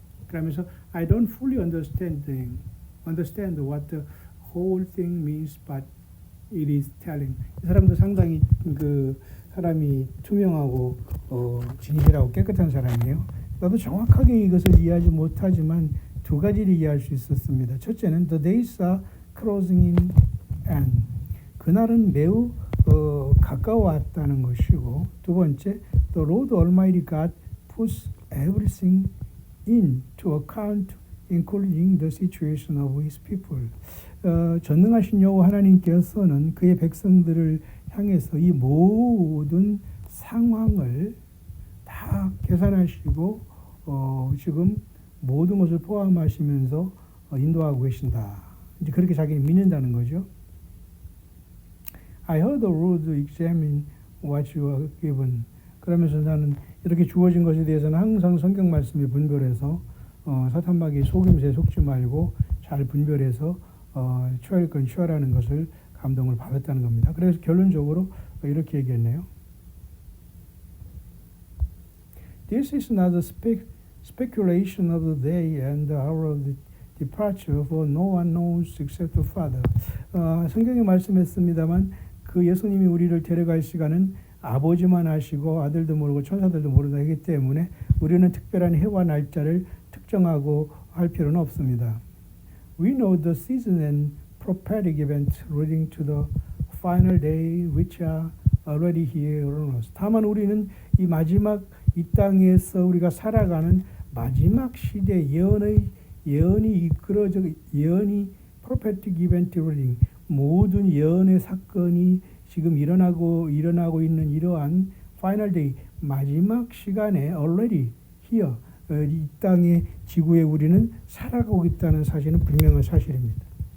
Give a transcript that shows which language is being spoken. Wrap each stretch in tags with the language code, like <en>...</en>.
<ko>그러면서</ko> <en>I don't fully understand what the whole thing means, but it is telling.</en> <ko>이 사람도 상당히 그 사람이 투명하고 진실하고 깨끗한 사람이에요. 나도 정확하게 이것을 이해하지 못하지만 두 가지를 이해할 수 있었습니다. 첫째는</ko> <en>the days are closing in and</en> <ko>그날은 매우 가까워왔다는 것이고 두 번째</ko> <en>the Lord Almighty God puts everything into account including the situation of His people.</en> <ko>전능하신 여호와 하나님께서는 그의 백성들을 향해서 이 모든 상황을 다 계산하시고 지금 모든 것을 포함하시면서 인도하고 계신다. 이제 그렇게 자기는 믿는다는 거죠.</ko> <en>I heard the Lord examine what you are given.</en> <ko>그러면서 나는 이렇게 주어진 것에 대해서는 항상 성경 말씀에 분별해서 사탄마귀의 속임수에 속지 말고 잘 분별해서 취할 건 취하라는 것을 감동을 받았다는 겁니다. 그래서 결론적으로 이렇게 얘기했네요.</ko> <en>This is not a speculation of the day and the hour of the departure, for no one knows except the Father.</en> <ko>성경에 말씀했습니다만 그 예수님이 우리를 데려갈 시간은 아버지만 아시고 아들도 모르고 천사들도 모른다 하기 때문에 우리는 특별한 해와 날짜를 특정하고 할 필요는 없습니다.</ko> <en>We know the season and prophetic events leading to the final day which are already here on us.</en> <ko>다만 우리는 이 마지막 이 땅에서 우리가 살아가는 마지막 시대 예언이 이끌어져 예언이</ko> <en>prophetic event leading</en> <ko>모든 예언의 사건이 지금 일어나고 있는 이러한</ko> <en>final day</en> <ko>마지막 시간에</ko> <en>already here</en> <ko>이 땅의 지구에 우리는 살아가고 있다는 사실은 분명한 사실입니다.</ko>